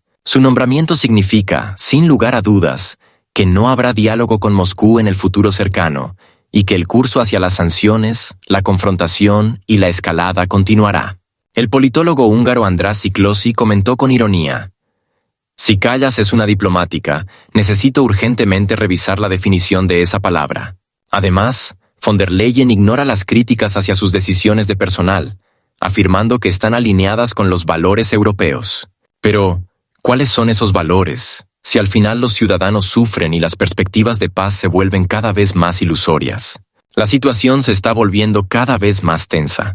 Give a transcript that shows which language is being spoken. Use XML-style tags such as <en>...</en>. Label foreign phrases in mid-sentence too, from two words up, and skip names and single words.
<es>Su nombramiento significa, sin lugar a dudas, que no habrá diálogo con Moscú en el futuro cercano y que el curso hacia las sanciones, la confrontación y la escalada continuará. El politólogo húngaro András Siklosi comentó con ironía: si Kallas es una diplomática, necesito urgentemente revisar la definición de esa palabra. Además, von der Leyen ignora las críticas hacia sus decisiones de personal, afirmando que están alineadas con los valores europeos. Pero, ¿cuáles son esos valores, si al final los ciudadanos sufren y las perspectivas de paz se vuelven cada vez más ilusorias? La situación se está volviendo cada vez más tensa.</es>